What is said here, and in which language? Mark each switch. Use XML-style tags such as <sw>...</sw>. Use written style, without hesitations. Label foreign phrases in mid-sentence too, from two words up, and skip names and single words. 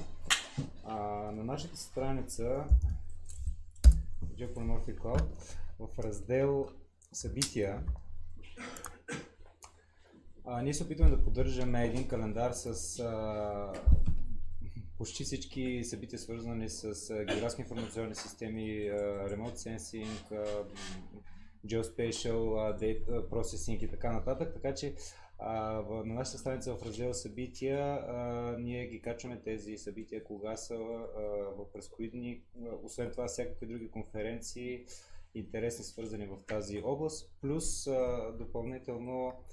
<bg>На нашата страница GEO Polymorphic Cloud в раздел събития ние се опитваме да поддържаме един календар с почти всички събития, свързани с географски информационни системи,</bg> <en>remote sensing, geospatial data processing</en> <bg>и така нататък. Така че на нашата страница в раздел събития ние ги качваме тези събития, кога са, през кои дни, освен това всякакви други конференции, интересни свързани в тази област, плюс допълнително</bg>